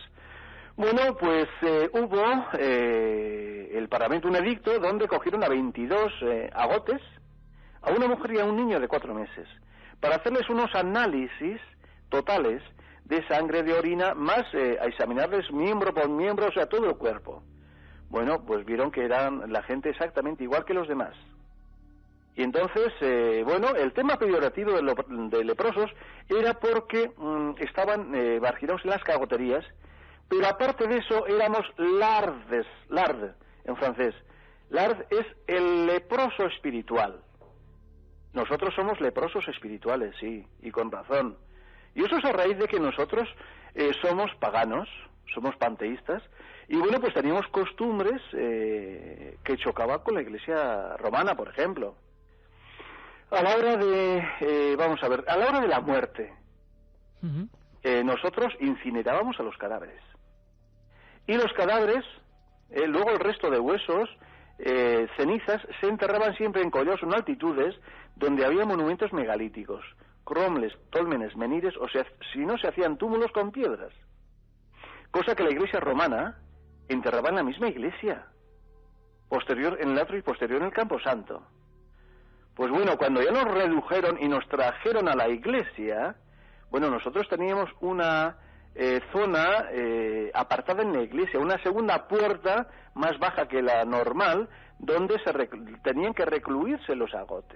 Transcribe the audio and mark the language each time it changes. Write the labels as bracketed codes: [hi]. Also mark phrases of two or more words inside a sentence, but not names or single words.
[es] Bueno, pues hubo el Parlamento un edicto donde cogieron a 22 agotes, a una mujer y a un niño de 4 meses, para hacerles unos análisis totales de sangre, de orina, más a examinarles miembro por miembro, o sea, todo el cuerpo. Bueno, pues vieron que eran la gente exactamente igual que los demás. Y entonces, bueno, el tema peyorativo de leprosos era porque estaban marginados en las cagoterías, pero aparte de eso éramos lardes, lard en francés. Lard es el leproso espiritual. Nosotros somos leprosos espirituales, sí, y con razón. Y eso es a raíz de que nosotros somos paganos, somos panteístas, y bueno, pues teníamos costumbres que chocaban con la Iglesia romana, por ejemplo. A la hora de, vamos a ver, a la hora de la muerte, nosotros incinerábamos a los cadáveres. Y los cadáveres, luego el resto de huesos, cenizas, se enterraban siempre en collos, en altitudes, donde había monumentos megalíticos, cromles, tólmenes, menires, o sea, si no se hacían túmulos con piedras. Cosa que la Iglesia romana enterraba en la misma iglesia, posterior en el atrio y posterior en el Camposanto. Pues bueno, cuando ya nos redujeron y nos trajeron a la iglesia, bueno, nosotros teníamos una zona apartada en la iglesia, una segunda puerta más baja que la normal, donde tenían que recluirse los agotes.